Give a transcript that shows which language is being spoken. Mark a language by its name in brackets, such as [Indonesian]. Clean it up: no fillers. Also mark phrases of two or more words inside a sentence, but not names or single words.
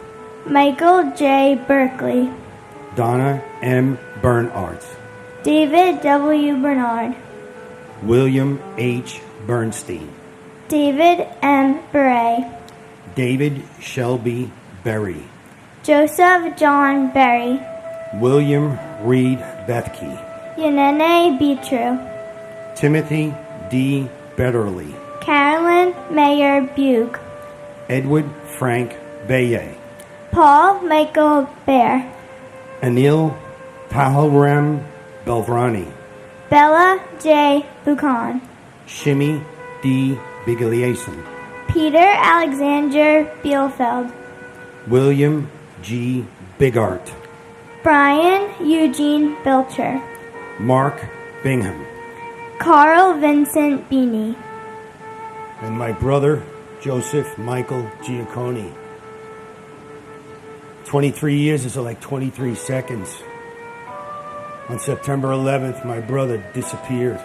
[English] Michael J. Berkeley, Donna M. Bernardt, David W. Bernard, William H. Bernstein, David M. Beret, David Shelby Berry, Joseph John Berry, William Reed Bethke, Yanene Beatru, Timothy D. Betterly, Carolyn Mayer Bug, Edward Frank Baye, Paul Michael Bear, Anil Pahalram Belvrani, Bella J. Buchan, Shimmy D. Bigliason, Peter Alexander Bielfeld, William G. Bigart, Brian Eugene Belcher, Mark Bingham, Carl Vincent Beanie, and my brother Joseph Michael Giacconi. 23 years is like 23 seconds. On September 11th, my brother disappeared.